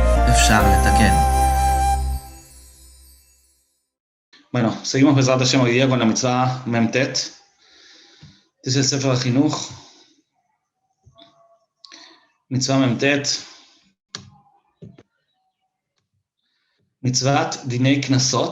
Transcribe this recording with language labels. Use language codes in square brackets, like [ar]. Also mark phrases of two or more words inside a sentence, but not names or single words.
[he] אפשר לתקן. [es] Bueno, seguimos [he] בעזרת השם [es] hoy día con la [he] מצוה מ"ט. [es] Este es el Sefer HaChinuch. [he] מצוה מ"ט. מצוות דיני קנסות.